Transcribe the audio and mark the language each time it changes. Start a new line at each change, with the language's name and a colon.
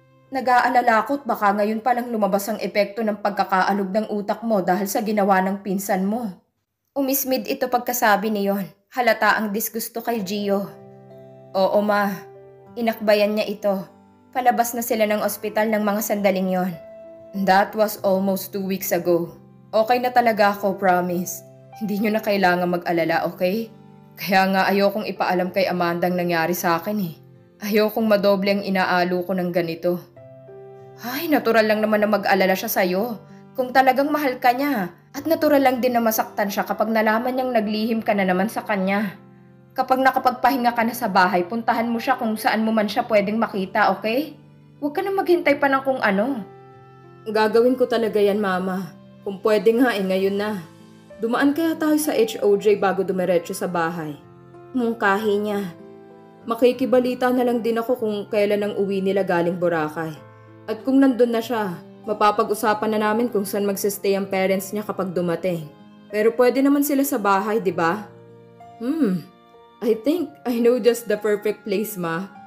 Filipino: Nag-aalala ko't baka ngayon palang lumabas ang epekto ng pagkakaalog ng utak mo dahil sa ginawa ng pinsan mo. Umismid ito pagkasabi niyon. Halata ang disgusto kay Gio. Oo ma, inakbayan niya ito. Palabas na sila ng ospital ng mga sandaling yon.
English: That was almost 2 weeks ago.
Filipino: Okay na talaga ako, promise. Hindi nyo na kailangan mag-alala, okay? Kaya nga ayokong ipaalam kay Amanda ang nangyari sa akin eh. Ayokong madoble ang inaalo ko ng ganito. Ay, natural lang naman na mag-alala siya sa'yo. Kung talagang mahal ka niya. At natural lang din na masaktan siya kapag nalaman niyang naglihim ka na naman sa kanya. Kapag nakapagpahinga ka na sa bahay, puntahan mo siya kung saan mo man siya pwedeng makita, okay? Huwag ka na maghintay pa ng kung ano. Gagawin ko talaga yan, Mama. Kung pwede nga ngayon na. Dumaan kaya tayo sa HOJ bago dumiretso sa bahay. Mungkahi niya. Makikibalita na lang din ako kung kailan ang uwi nila galing Boracay. At kung nandun na siya, mapapag-usapan na namin kung saan magsistay ang parents niya kapag dumating. Pero pwede naman sila sa bahay, di ba?
English: I think I know just the perfect place, Ma.